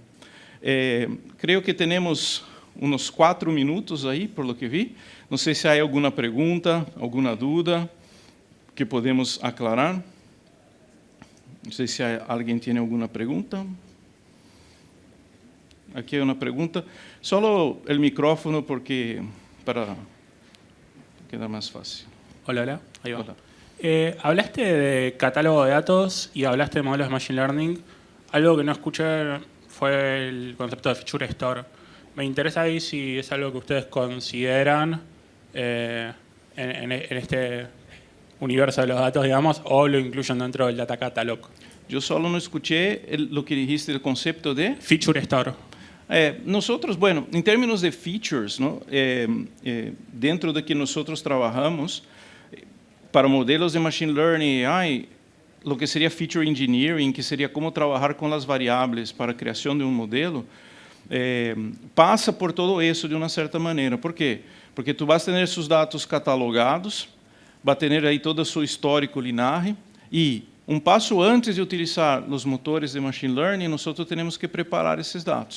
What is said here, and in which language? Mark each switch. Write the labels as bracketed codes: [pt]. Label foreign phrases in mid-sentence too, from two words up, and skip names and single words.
[pt] Creio que temos uns 4 minutos aí, [es] por lo que vi. [pt] Não sei se há alguma pergunta, alguma dúvida que podemos aclarar. Não sei se alguém tem alguma pergunta. Aqui é uma pergunta. Só o micrófono, porque para quedar mais fácil. [es] Hola. Ahí va. Hola. Hablaste de catálogo de datos y hablaste de modelos de [en] Machine Learning. [es] Algo que no escuché fue el concepto de [en] Feature Store. [es] Me interesa ahí si es algo que ustedes consideran en este universo de los datos, digamos, o lo incluyen dentro del [en] Data Catalog. [pt] Eu só não escutei o que dijiste do conceito de [en] Feature Store. [es] Nosotros, bueno, [pt] em termos de features, ¿no? Dentro de que nós trabalhamos para modelos de [en] machine learning, [pt] o que seria [en] feature engineering, [pt] que seria como trabalhar com as variáveis para a criação de um modelo, passa por todo isso de uma certa maneira. Por quê? Porque tu vas ter seus dados catalogados, vai ter aí todo o seu histórico linear e um passo antes de utilizar os motores de [en] machine learning, [pt] nós temos que preparar esses dados.